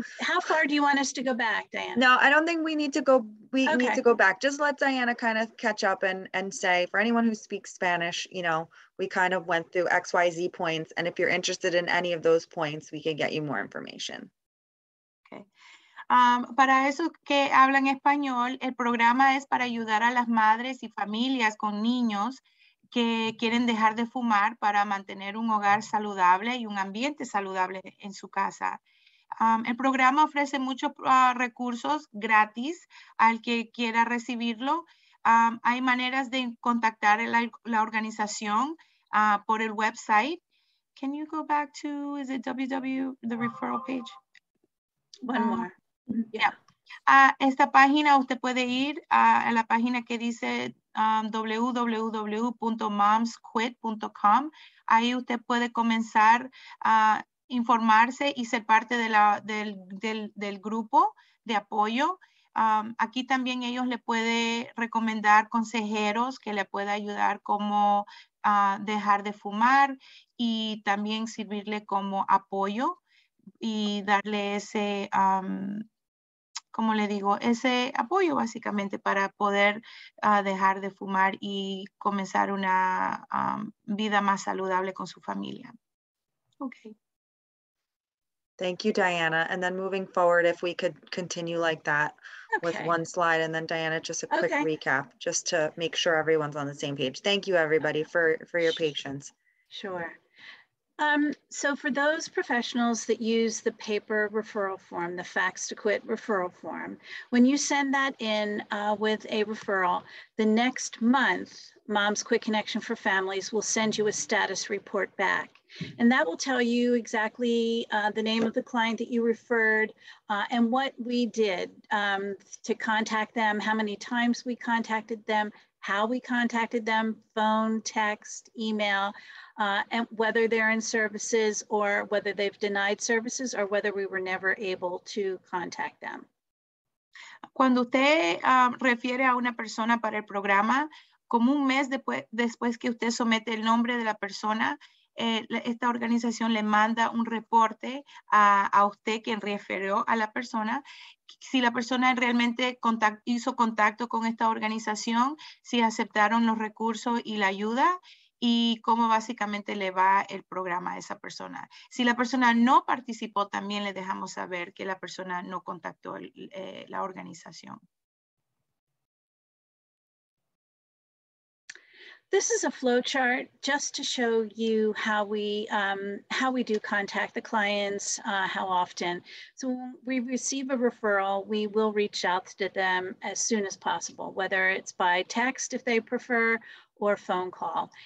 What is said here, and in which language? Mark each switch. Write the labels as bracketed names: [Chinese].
[English] How far do you want us to go back, Diana? No, I don't think we need to go. We need to go back. Just let Diana kind of catch up and say, for anyone who speaks Spanish, you know, we kind of went through XYZ points. And if you're interested in any of those points, we can get you more information. Okay. [Spanish] Para esos que hablan español, el programa es para ayudar a las madres y familias con niños que quieren dejar de fumar para mantener un hogar saludable y un ambiente saludable en su casa. El programa ofrece muchos recursos gratis al que quiera recibirlo. Hay maneras de contactar la organización por el website. [English] Can you go back to, is it www, the referral page? One more. Yeah. [Spanish] Esta página usted puede ir a la página que dice www.momsquit.com. Ahí usted puede comenzar a informarse y ser parte de del grupo de apoyo. Aquí también ellos le pueden recomendar consejeros que le pueda ayudar como dejar de fumar y también servirle como apoyo y darle ese como le digo, ese apoyo básicamente para poder dejar de fumar y comenzar una vida más saludable con su familia. [English] Okay. Thank you, Diana. And then moving forward, if we could continue like that with one slide, and then Diana, just a quick recap, just to make sure everyone's on the same page. Thank you, everybody, for your patience. Sure. So for those professionals that use the paper referral form, the Facts to Quit referral form, when you send that in with a referral, the next month, Mom's Quick Connection for Families will send you a status report back. And that will tell you exactly the name of the client that you referred and what we did to contact them, how many times we contacted them, how we contacted them, phone, text, email, and whether they're in services or whether they've denied services or whether we were never able to contact them. [Spanish] Cuando usted refiere a una persona para el programa, como un mes después que usted somete el nombre de la persona, esta organización le manda un reporte a usted quien refirió a la persona, si la persona realmente hizo contacto con esta organización, si aceptaron los recursos y la ayuda y cómo básicamente le va el programa a esa persona. Si la persona no participó, también le dejamos saber que la persona no contactó la organización. [English] This is a flow chart just to show you how we do contact the clients, how often. So when we receive a referral, we will reach out to them as soon as possible, whether it's by text if they prefer, or phone call.